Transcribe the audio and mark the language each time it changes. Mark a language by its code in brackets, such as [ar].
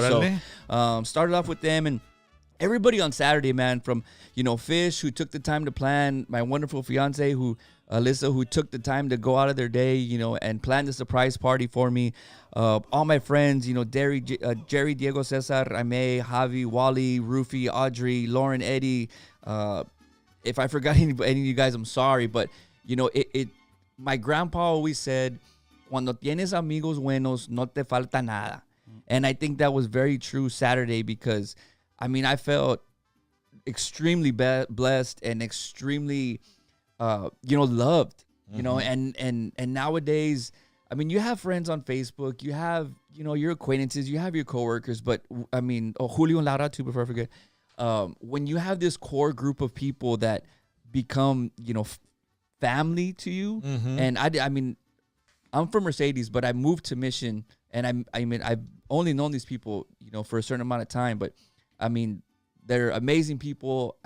[en] So started off with them and everybody on Saturday, man, from Fish, who took the time to plan, my wonderful fiance Alyssa, who took the time to go out of their day, and plan the surprise party for me. All my friends, Jerry, Diego, Cesar, Jaime, Javi, Wally, Rufy, Audrey, Lauren, Eddie. If I forgot any of you guys, I'm sorry. But, my grandpa always said, [es] cuando tienes amigos buenos, no te falta nada. [en] And I think that was very true Saturday because, I felt extremely blessed and extremely... loved, and nowadays, you have friends on Facebook, you have, your acquaintances, you have your coworkers, but Julio and Laura too, before I forget, when you have this core group of people that become, family to you, and I'm from Mercedes, but I moved to Mission, and I've only known these people, for a certain amount of time, but they're amazing people.